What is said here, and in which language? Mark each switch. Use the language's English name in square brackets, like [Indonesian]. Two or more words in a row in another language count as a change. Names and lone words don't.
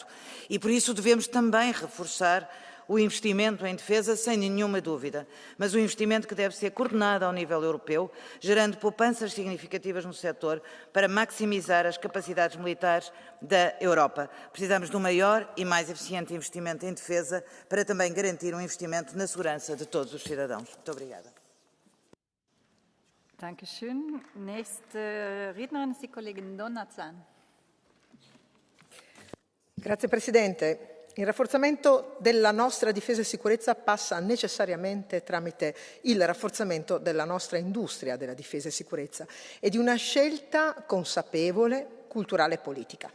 [Portuguese] E por isso devemos também reforçar o investimento em defesa, sem nenhuma dúvida, mas o investimento que deve ser coordenado ao nível europeu, gerando poupanças significativas no setor para maximizar as capacidades militares da Europa. Precisamos de um maior e mais eficiente investimento em defesa para também garantir um investimento na segurança de todos os cidadãos. Muito obrigada. [German] Dankeschön. Nächste Rednerin ist die Kollegin Donazan. [Italian] Grazie Presidente. Il rafforzamento della nostra difesa e sicurezza passa necessariamente tramite il rafforzamento della nostra industria della difesa e sicurezza e di una scelta consapevole, culturale e politica.